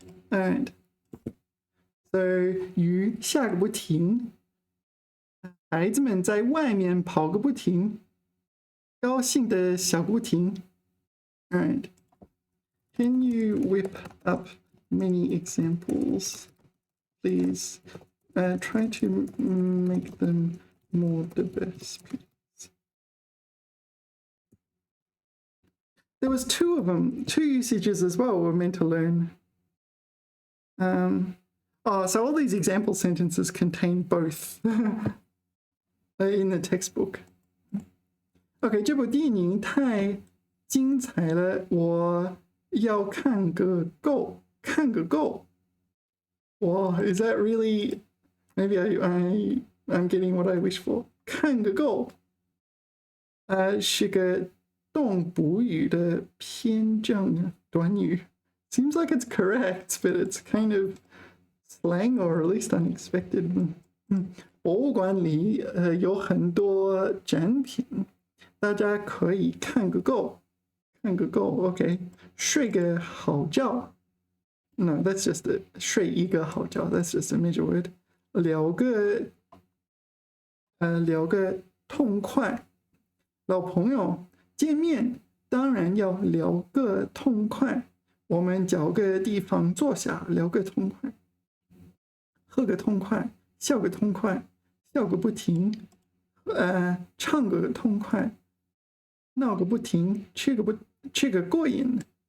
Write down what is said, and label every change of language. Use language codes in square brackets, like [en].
[en] ， and so [zh] 鱼下个不停，孩子们在外面跑个不停，高兴的小不停 ， [en] and can you whip up many examples? Please try to make them more diverse, please. There was two of them, two usages as well we're meant to learn. So all these example sentences contain both in the textbook. [zh] OK, 这部电影太精彩了，我要看个够，看个够。 [en] Wow, is that really? Maybe I'm getting what I wish for. [zh] 看个够，是个动补语的偏正短语。 [en] Seems like it's correct, but it's kind of slang or at least unexpected. [zh] 博物馆里有很多展品，大家可以看个够，看个够。 OK， 睡个好觉。 [en] No, that's just a 睡一个好觉 that's just a major word. [zh] 聊个痛快，老朋友见面当然要聊个痛快，我们找个地方坐下聊个痛快，喝个痛快，笑个痛快，笑个不停，唱个痛快，闹个不停，吃个过瘾。